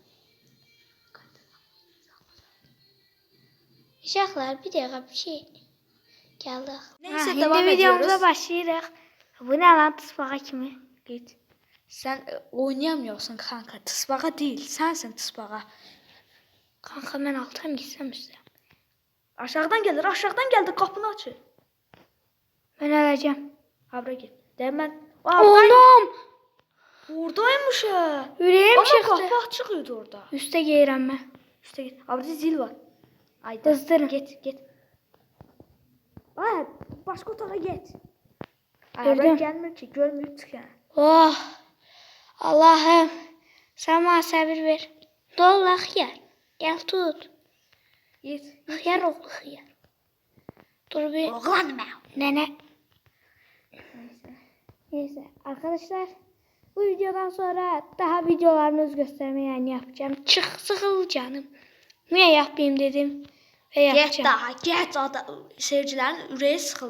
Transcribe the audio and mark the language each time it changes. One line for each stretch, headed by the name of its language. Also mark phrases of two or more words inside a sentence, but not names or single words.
Turkish: Uşaqlar bir dakika bir şey. Geldik. Neyse, Şimdi devam videomuza ediyoruz.
Azerbaijani: başlayırıq. Bu ne lan tısbağa kimi?
Turkish: Git. Sen oynayamıyorsun kanka. Tısbağa değil. Sensin tısbağa.
Azerbaijani: Kanka mən altdan gitsəm üstə.
Turkish: Aşağıdan gelir. Kapını açır.
Azerbaijani: Mən öləcəm.
Turkish: Habra git. Demen. Oğlum! Oradaymış ha.
Azerbaijani: Ürəyim
Turkish: Ama
Azerbaijani: çıxdı. kapı açıqıydı orada. Üstə geyirəm mən.
Turkish: İşte git. Abi zil var. Ayda. Kızdırın. Git. Ay, başka otağa git. Gördüm. Ay, gelmir ki. Görmür çık yani. Oh!
Azerbaijani: Allahım! Sən mənə səbir ver. Dolla xiyar. Gəl tut.
Turkish: Git.
Azerbaijani: Xiyar oğlu xiyar. Dur bir.
Turkish: Oğlan ben. Nene. Neyse arkadaşlar bu videodan sonra daha videolarınızı göstermeye yapacağım. Çık sıkıl canım. Niye yapayım dedim ve
Azerbaijani: Get
Turkish: yapacağım.
Azerbaijani: daha. Get.
Turkish: Seyircilerin üreği sıkıldı.